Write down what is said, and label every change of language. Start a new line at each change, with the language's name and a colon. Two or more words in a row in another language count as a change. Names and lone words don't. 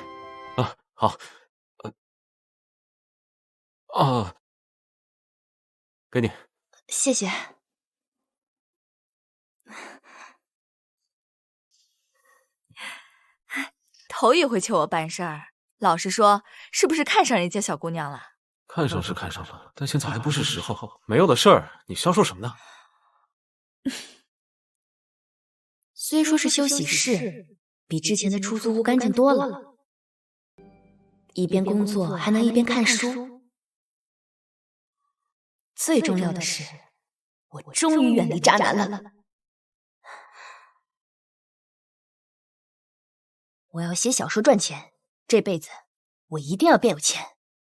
Chinese: 好。給你。謝謝。頭一回求我辦事兒，老實說，是不是看上人家小姑娘了？看上是看上了，但現在還不是時候。沒有的事兒，你瞎說什麼呢？雖說是休息室，比之前的出租屋乾淨多了。一邊工作還能一邊看書。最重要的是，我終於遠離渣男了。我要寫小說賺錢，這輩子我一定要變有錢。